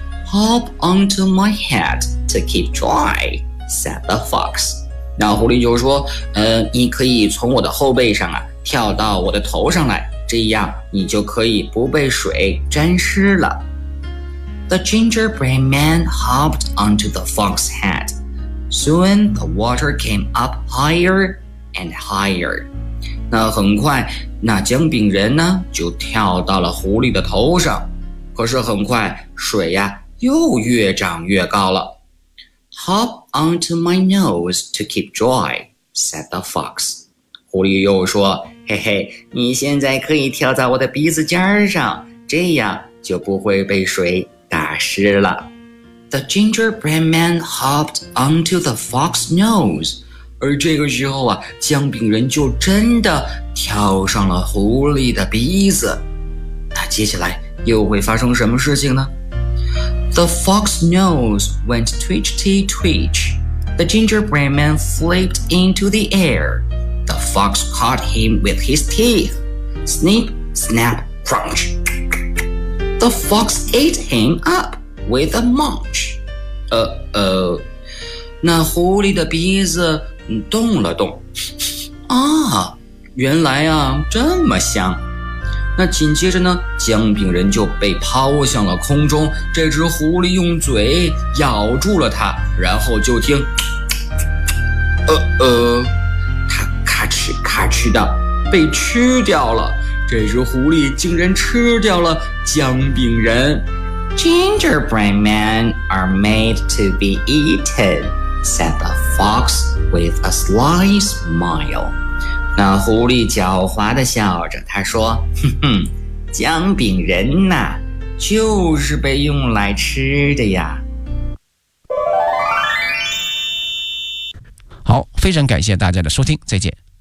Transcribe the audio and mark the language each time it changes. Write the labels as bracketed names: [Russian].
[English] Hop onto my head to keep dry, said the fox. [Chinese] 那狐狸就说，你可以从我的后背上啊跳到我的头上来，这样你就可以不被水沾湿了。 [English] The gingerbread man hopped onto the fox's head. Soon the water came up higher and higher. [Chinese] 那很快，那姜饼人呢，就跳到了狐狸的头上。可是很快，水呀，又越涨越高了。 [English] Hop onto my nose to keep dry, said the fox. [Chinese] 狐狸又说，嘿嘿，你现在可以跳在我的鼻子尖上，这样就不会被水湿了。 [English] The gingerbread man hopped onto the fox's nose. [Chinese] 而这个时候啊，姜饼人就真的跳上了狐狸的鼻子。那接下来又会发生什么事情呢？ [English] The fox nose went twitchy twitch. The gingerbread man flipped into the air. The fox caught him with his teeth. Snip, snap, crunch. The fox ate him up with a munch. Uh-oh. [Chinese] 那狐狸的鼻子动了动。啊，原来啊，这么香。那紧接着呢，姜饼人就被抛向了空中，这只狐狸用嘴咬住了它，然后就听它咔哧咔哧的被吃掉了。这只狐狸竟然吃掉了姜饼人。 [English] Gingerbread men are made to be eaten, said the fox with a sly smile. [Chinese] 那狐狸狡猾地笑着，他说，哼哼，姜饼人呐，就是被用来吃的呀。好，非常感谢大家的收听，再见。